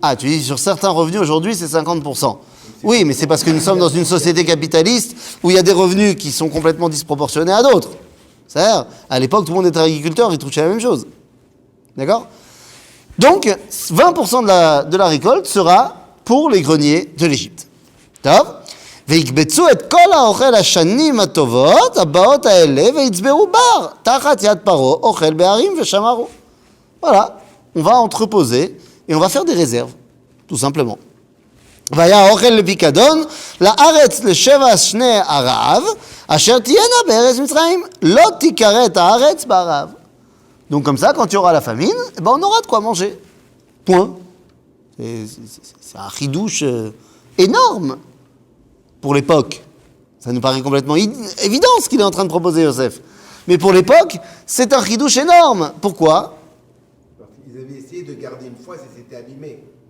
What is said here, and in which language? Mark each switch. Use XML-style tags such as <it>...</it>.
<fr>Ah, tu dis sur certains revenus aujourd'hui, c'est 50%. Oui, mais c'est parce que nous sommes dans une société capitaliste où il y a des revenus qui sont complètement disproportionnés à d'autres. C'est-à-dire, à l'époque, tout le monde était agriculteur, il touchait la même chose. D'accord? Donc, 20% de la récolte sera pour les greniers de l'Égypte. Top?</fr> <he>ויקבצו את כל האוכל השנים הטובות הבאות האלה ויצברו בר תחת יד פרעה אוכל בהרים ושמרו.</he> <fr>Voilà, on va entreposer et on va faire des réserves, tout simplement.</fr> <he>והיה האוכל לפיקדון לארץ לשבע שני הרעב אשר תהיינה בארץ מצרים לא תיכרת הארץ ברעב.</he> <fr>Donc comme ça, quand il y aura la famine, eh ben on aura de quoi manger. Point. C'est un chidouche énorme. Pour l'époque, ça nous paraît complètement évident ce qu'il est en train de proposer, Yosef. Mais pour l'époque, c'est un chidouche énorme. Pourquoi? Parce qu'ils avaient essayé de garder une foi, ça s'était abîmé.</fr>